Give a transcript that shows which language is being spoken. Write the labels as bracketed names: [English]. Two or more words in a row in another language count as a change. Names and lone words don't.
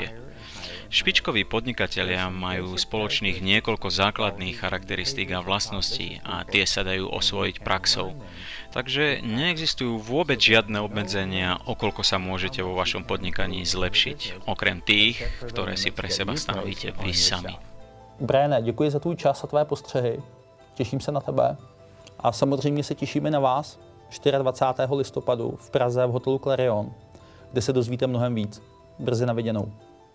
[Slovak] Špičkoví podnikatelia majú spoločných niekoľko základných charakteristík a vlastností a tie sa dajú osvojiť praxou. Takže neexistujú vôbec žiadne obmedzenia, okoľko sa môžete vo vašom podnikaní zlepšiť, okrem tých, ktoré si pre seba stanovíte vy sami. [Czech] Briane, děkuji za tvůj čas a tvé postřehy. Těším se na tebe. A samozřejmě se těšíme na vás 24. listopadu v Praze v hotelu Clarion, kde se dozvíte mnohem víc. Brzy na viděnou.